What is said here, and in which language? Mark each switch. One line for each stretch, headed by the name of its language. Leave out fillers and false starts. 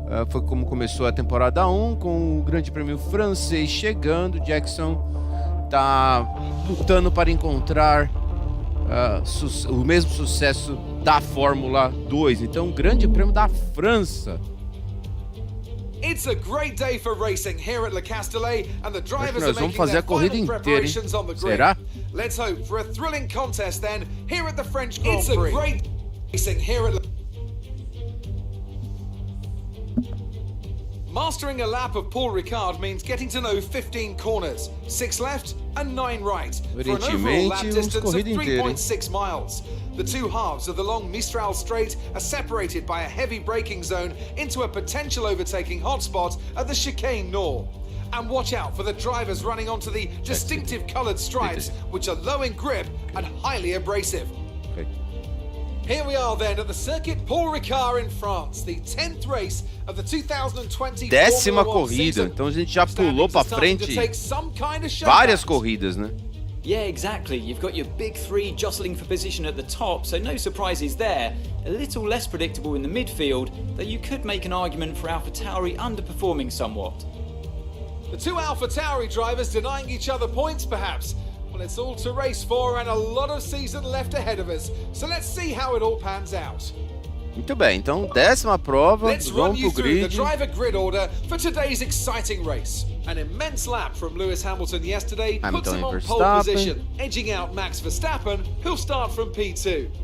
Portuguese: Foi como começou a temporada 1, com o Grande Prêmio francês chegando. Jackson tá lutando para encontrar o mesmo sucesso da Fórmula 2. Então, Grande Prêmio da França.
English: It's a great day for racing here at Le Castellet, and the drivers are making their final preparations on the grid.
Portuguese: Será?
English: Let's hope for a thrilling contest then here at the French Grand Prix. It's a great racing here at Mastering a lap of Paul Ricard means getting to know 15 corners, 6 left and 9 right, for an overall lap distance of 3.6 miles. The two halves of the long Mistral Straight are separated by a heavy braking zone into a potential overtaking hotspot at the chicane Nord. And watch out for the drivers running onto the distinctive coloured stripes, which are low in grip and highly abrasive. Here we are then at the circuit Paul Ricard in France, the 10th race of the 2020
Portuguese: Décima corrida, então a gente já pulou para frente várias corridas, né?
English: Yeah, exactly. You've got your big three jostling for position at the top, so no surprises there. A little less predictable in the midfield, though you could make an argument for AlphaTauri underperforming somewhat. The two AlphaTauri drivers denying each other points, perhaps. Well, it's all to race for and a lot of season left ahead of us. So let's see how it all pans out.
Portuguese: Muito bem, então décima prova, vamos pro grid.
English: The driver grid order for today's exciting race. An immense lap from Lewis Hamilton yesterday puts him on pole position, edging out Max Verstappen, who'll start from P2.